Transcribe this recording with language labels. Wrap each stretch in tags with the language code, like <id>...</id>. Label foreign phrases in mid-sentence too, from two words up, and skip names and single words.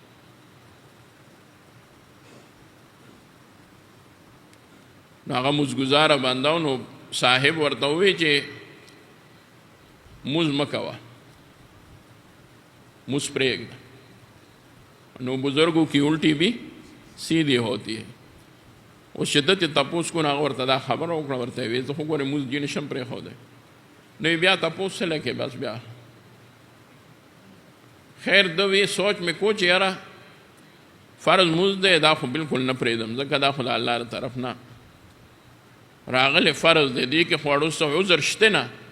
<ps>نو هغه مزګزاره بنده و، نو صاحب ورته ووی چې مز مه کوه، مز پرېږده.</ps> <ur>نو بزرگوں کی الٹی بھی سیدھی ہوتی ہے.</ur> <ps>وہ شدت تپوس کو هغه ورته دا خبره وکړه، ورته ویې زه خو ګورې مونځ ځینې شم پرېښودی. نو یې بیا تپوس څه لکې بس بیا خیر ده وی سوچ مې کو چې یاره فرض مونځ دی دا خو بالکل نه پرېږدم، ځکه دا خو د الله له طرف نه راغلی فرض دی، دې کې خو اړوسته عذر شته نه.</ps>